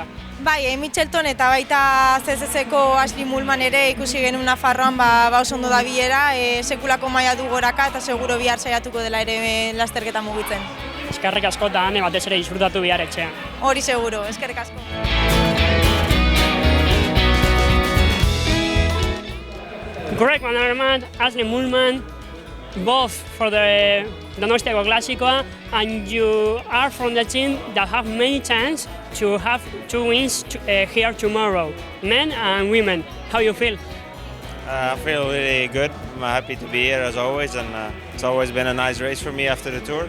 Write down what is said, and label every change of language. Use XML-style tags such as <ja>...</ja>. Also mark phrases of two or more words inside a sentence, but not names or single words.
<eu>Bai, Mitchelton eta baita CCC-ko Ashley Mullman ere ikusi genuen Nafarroan oso ondo da bilera, sekulako maila du goraka eta seguro bihar saiatuko dela ere lasterketa mugitzen. Eskerrik asko eta Ane batez ere disfrutatu bihar etxean. Hori seguro, eskerrik asko.</eu> <en>Greg Van Avermaet, Ashley Mullman, both for the Donostiako Klasikoa, and you are from the team that have many chance to have 2 wins here tomorrow, men and women. How you feel? I feel really good. I'm happy to be here as always, and it's always been a nice race for me after the tour.</en>